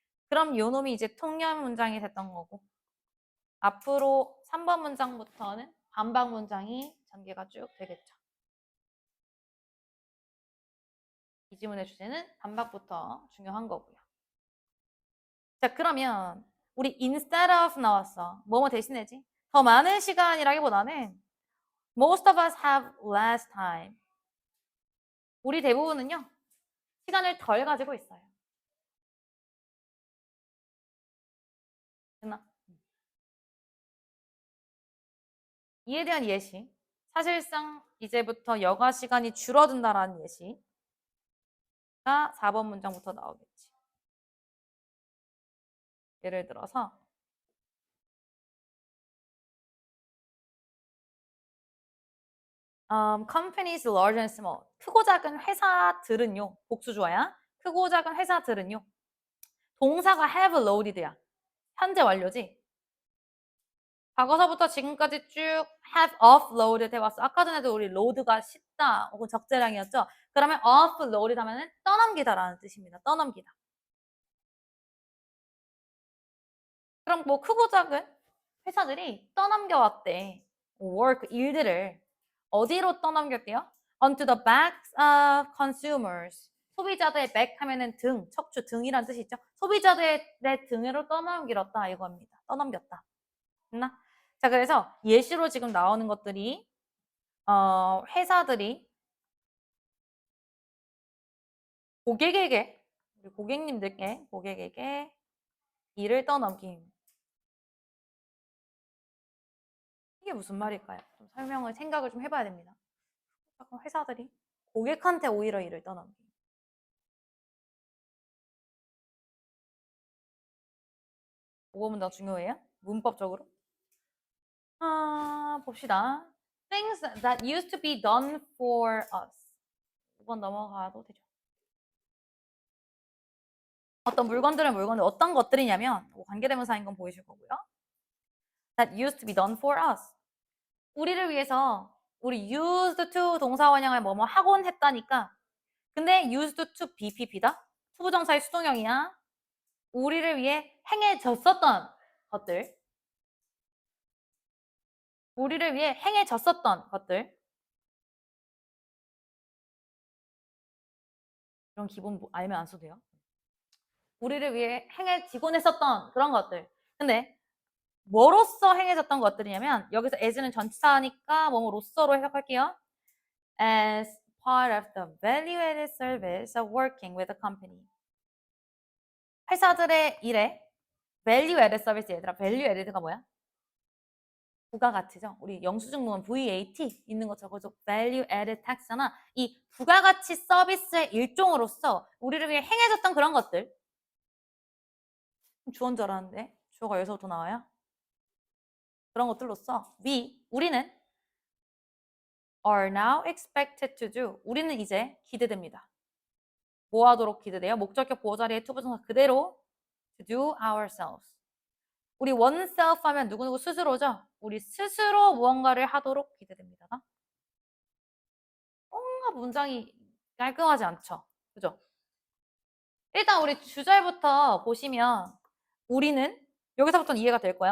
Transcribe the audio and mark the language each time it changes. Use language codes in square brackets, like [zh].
[ko] 그럼 요 놈이 이제 통념 문장이 됐던 거고 앞으로 3번 문장부터는 반박 문장이 전개가 쭉 되겠죠. 이 지문의 주제는 반박부터 중요한 거고요. 자, 그러면 우리 [en] instead of [ko] 나왔어. 뭐뭐 대신해지? 더 많은 시간이라기보다는 [en] most of us have less time. [ko] 우리 대부분은요. 시간을 덜 가지고 있어요. 됐나? 이에 대한 예시. 사실상 이제부터 여가 시간이 줄어든다라는 예시가 4번 문장부터 나오겠지. 예를 들어서 [en] companies large and small. [ko] 크고 작은 회사들은요. 복수 좋아야. 크고 작은 회사들은요. 동사가 [en] have loaded [ko] 야. 현재 완료지. 과거서부터 지금까지 쭉 [en] have offloaded [ko] 해왔어. 아까 전에도 우리 load가 쉽다 혹은 적재량이었죠. 그러면 offloaded 하면은 떠넘기다라는 뜻입니다. 떠넘기다. 그럼 뭐 크고 작은 회사들이 떠넘겨왔대. work, 일들을. 어디로 떠넘겼대요? [en] onto the backs of consumers. [ko] 소비자들의 back 하면은 등, 척추, 등이란 뜻이 있죠. 소비자들의 등으로 떠넘겼다 이겁니다. 떠넘겼다. 됐나? 자, 그래서 예시로 지금 나오는 것들이 회사들이 고객에게, 우리 고객에게 일을 떠넘김. 이게 무슨 말일까요? 좀 생각을 좀 해봐야 됩니다. 회사들이 고객한테 오히려 일을 떠넘김. 뭐가 문장 중요해요? 문법적으로? 봅시다. [en] Things that used to be done for us. [ko] 5번 넘어가도 되죠. 어떤 물건들은 어떤 것들이냐면 관계대명사인 건 보이실 거고요. [en] that used to be done for us. [ko] 우리를 위해서 우리 [en] used to [ko] 동사 원형을 뭐뭐 하곤 했다니까. 근데 used to BPP다. 투부정사의 수동형이야. 우리를 위해 행해졌었던 것들. 우리를 위해 행해졌었던 것들. 이런 기본 알면 안 써도 돼요. 우리를 위해 행해지곤 했었던 그런 것들. 근데 뭐로써 행해졌던 것들이냐면 여기서 as는 전치사니까 뭐로써로 해석할게요. [en] As part of the value-added service of working with a company. [ko] 회사들의 일에 [en] value-added service [ko] 얘들아. value-added가 뭐야? 부가가치죠. 우리 영수증 보면 VAT 있는 거 적어줘. [en] value-added tax잖아. [ko] 이 부가가치 서비스의 일종으로서 우리를 위해 행해졌던 그런 것들. 주어인 줄 알았는데 주어가 여기서부터 나와요? 그런 것들로서 우리는 [en] are now expected to do. [ko] 우리는 이제 기대됩니다. 뭐 하도록 기대돼요? 목적격 보호 자리에 투부정사 그대로 [en] to do ourselves. [ko] 우리 oneself 하면 누구누구 스스로죠? 우리 스스로 무언가를 하도록 기대됩니다. 뭔가 문장이 깔끔하지 않죠? 그죠? 일단 우리 주절부터 보시면 우리는 여기서부터는 이해가 될 거야.